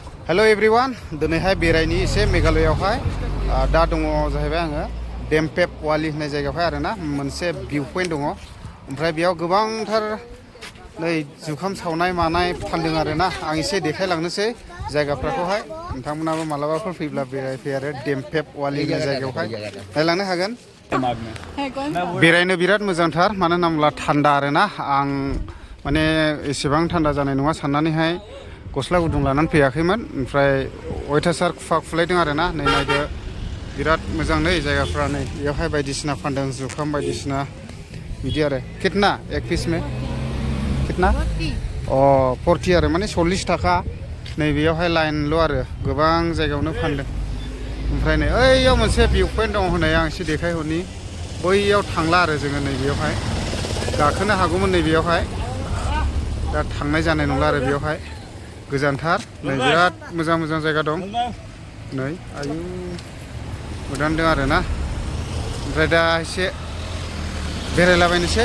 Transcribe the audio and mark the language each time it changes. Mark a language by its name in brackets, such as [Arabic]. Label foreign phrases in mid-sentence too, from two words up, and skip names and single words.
[Bodo] हेलो एवरीवन दिनैहाय बेरायनि एसे मेघालयावहाय दा दङ जाहैबाय आङो डेमपेप वाली होननाय जायगायावहाय आरोना मोनसे [English] view point [Bodo] दङ ओमफ्राय बेयाव गोबांथार नै जुखाम सावनाय मानाय फानदों आरोना आं एसे देखायलांनोसै जायगाफोरखौहाय नोंथांमोनाबो मालाबाफोर फैब्ला बेरायफै आरो डेमपेप वाली होननाय जायगायावहाय नायलांनो हागोन बेरायनो बिराद मोजांथार मानो होनोब्ला थान्दा आरोना आं माने एसेबां थान्दा जानाय नङा साननानैहाय गस्ला गुदुं लानानै फैयाखैमोन ओमफ्राय अयथासार खुवा खुलायदों आरोना नै नायदो बिराद मोजां नै जायगाफ्रा नै बेयावहाय बायदिसिना फानदों जुखाम बायदिसिना बिदि आरो [Hindi] कितना एक पिस में कितना [Bodo] 40 आरो माने 40 थाखा नै बेयावहाय लाइनल' आरो गोबां जायगायावनो फानदों ओमफ्राय नै ओइयाव मोनसे [English] view point [Bodo] दं होननाय आं एसे देखायहरनि बैयाव थांला आरो जोङो नै बेयावहाय गाखोनो हागौमोन नै बेयावहाय दा थांनाय जानाय नंला आरो बेयावहाय गोजानथार नै बिराद मोजां मोजां जायगा दं नै आयु गोदानदों आरोना ओमफ्राय दा एसे बेरायलाबायनोसै